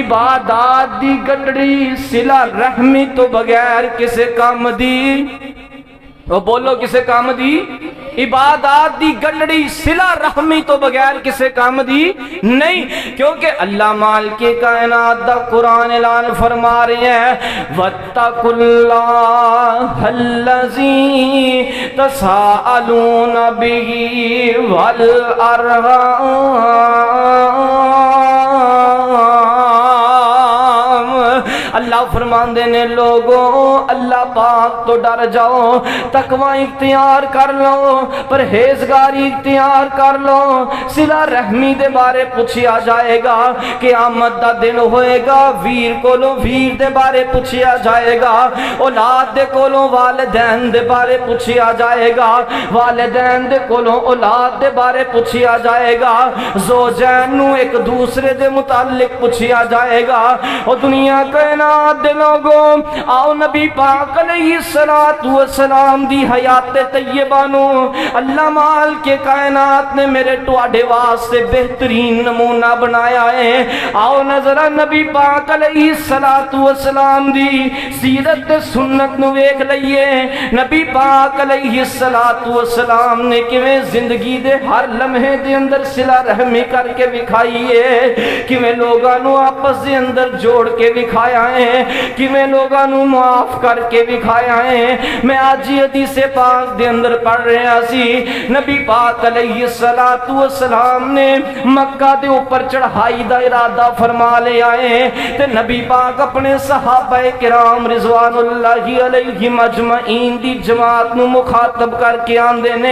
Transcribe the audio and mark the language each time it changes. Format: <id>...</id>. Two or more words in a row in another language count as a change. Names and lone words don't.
<pa>عبادات دی گڈڑی صلہ رحمی تو بغیر کسے کام دی، وہ بولو کسے کام دی؟ عبادات دی گلڑی صلہ رحمی تو بغیر کسے کام دی نہیں، کیونکہ اللہ مالک کائنات دا قرآن اعلان فرما رہے ہیں</pa> <ar>وَاتَّقُوا اللَّهَ الَّذِي تَسَاءَلُونَ بِهِ وَالْأَرْحَامَ۔</ar> <pa>اللہ فرماندے نے لوگوں اللہ پاک تو ڈر جاؤ، تقوی اختیار کر لو، پرہیزگاری اختیار کر لو، صلہ رحمی دے بارے پوچھیا جائے گا، قیامت دا دن ہوئے گا ویر کولوں ویر دے بارے پوچھیا جائے گا، اولاد دے کولوں والدین دے بارے پوچھیا جائے گا، والدین دے کولوں اولاد دے بارے پوچھیا جائے گا، زوجین نو ایک دوسرے دے متعلق پوچھیا جائے گا۔ اور دنیا کائنات دے لوگوں آؤ نبی پاک</pa> <ar>علیہ السلام</ar> <pa>دی حیات طیبہ نو اللہ مال کے کائنات نے میرے ٹواڈے واسطے بہترین نمونہ بنایا ہے۔ آؤ نظرہ نبی پاک</pa> <ar>علیہ السلام</ar> <pa>دی سیرت سنت نو ویکھ لئیے، نبی پاک</pa> <ar>علیہ السلام</ar> <pa>نے کیویں زندگی دے ہر لمحے دے اندر صلہ رحمی کر کے دکھائیے، کیویں لوگاں نو آپس دے اندر جوڑ کے دکھایا ہے، کیویں لوگاں نو معاف کر کے دکھایا ہے۔ میں آج یہ حدیث پاک دے اندر پڑھ رہا سی، نبی پاک</pa> <ar>علیہ السلام</ar> <pa>نے مکہ دے اوپر چڑھائی دا ارادہ فرما لے آئے، تے نبی پاک اپنے صحابہ کرام</pa> <ar>رضوان اللہ علیہ مجمعین</ar> <pa>دی جماعت نو مخاطب کر کے آندے نے</pa>